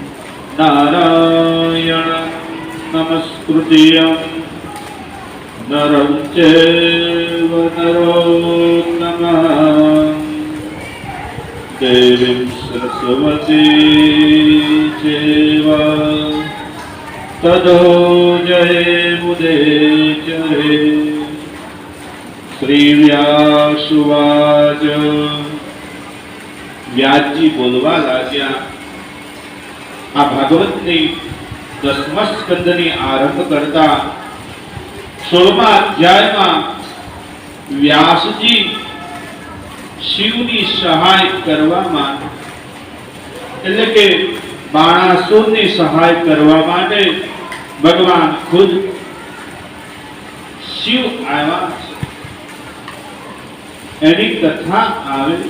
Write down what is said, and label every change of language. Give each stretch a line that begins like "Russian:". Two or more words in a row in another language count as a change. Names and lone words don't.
Sanskrit: नारायणं नमस्कृत्यं नरं चैव नरोत्तमः देवीं सरस्वती चैव ततो जयमुदीरये। श्रीव्यासुवाच।
Gujarati: વ્યાસજી બોલવા લાગ્યા। આ ભાગવતની 10મા સ્કંદની આરંભ કરતા 16મા અધ્યાયમાં વ્યાસજી શિવની સહાય કરવામાં એટલે કે બાણાસુરની સહાય કરવા માટે ભગવાન ખુદ શિવ આવ્યા છે એની કથા આવે છે।